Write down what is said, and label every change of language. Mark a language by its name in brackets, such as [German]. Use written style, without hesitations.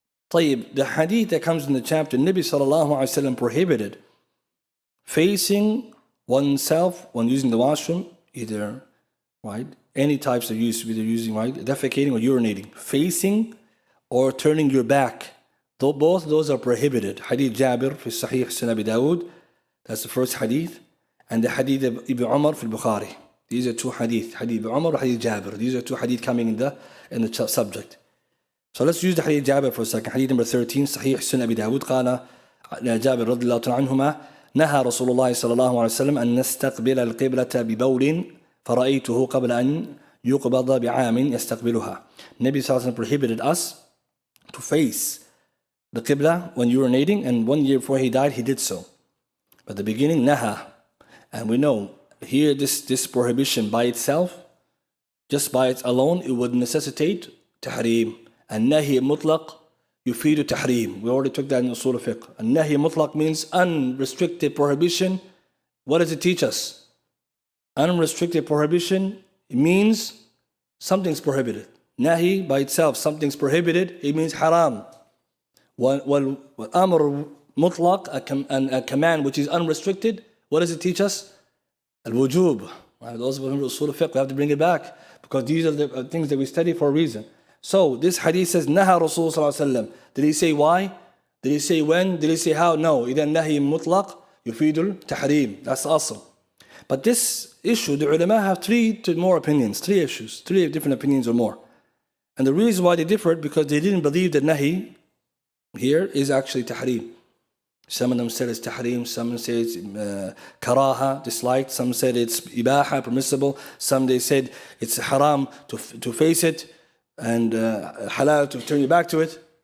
[Arabic] طيب, [English] the hadith that comes in the chapter, Nabi sallallahu alayhi wa sallam prohibited facing oneself when using the washroom, either, right, any types of use, either using, right, defecating or urinating, facing or turning your back. Though both of those are prohibited. Hadith Jabir fi Sahih Sunan Abi Dawud, that's the first hadith, and the hadith of Ibn Umar fi Bukhari. These are two hadith, hadith Ibn Umar and hadith Jabir. These are two hadith coming in the subject. So let's use the hadith Jabir for a second. Hadith number 13, [Arabic] Sahih Sunan Abi Dawud, قال جابر رضي الله عنهما نهى رسول الله صلى الله عليه وسلم أن نستقبل القبلة ببول فرأيته قبل أن يقبض بعام يستقبلها. [English] Nabi sallallahu alaihi wasallam prohibited us to face the Qibla when urinating, and 1 year before he died, he did so. But at the beginning, naha. And we know here this prohibition by itself, just by its alone, it would necessitate tahrim. [Arabic] النهي مطلق يفيد تحريم. [English] We already took that in usul al-fiqh. [Arabic] النهي مطلق [English] means unrestricted prohibition. What does it teach us? Unrestricted prohibition means something's prohibited. Nahi by itself, something's prohibited, it means haram. [Arabic] والأمر مطلق, [English] a command which is unrestricted, what does it teach us? Al-wujub. Those who remember usul al-fiqh, we have to bring it back, because these are the things that we study for a reason. So this hadith says, Naha Rasul sallallahu alaihi wasallam. Did he say why? Did he say when? Did he say how? No. [Arabic] إذا النهي مطلق يفيد التحريم. [English] That's awesome. But this issue, the ulama have three issues, three different opinions or more. And the reason why they differed, because they didn't believe that nahi here is actually tahrim. Some of them said it's tahrim, some say it's karaha, disliked, some said it's ibaha, permissible, some they said it's haram to face it, and halal to turn your back to it.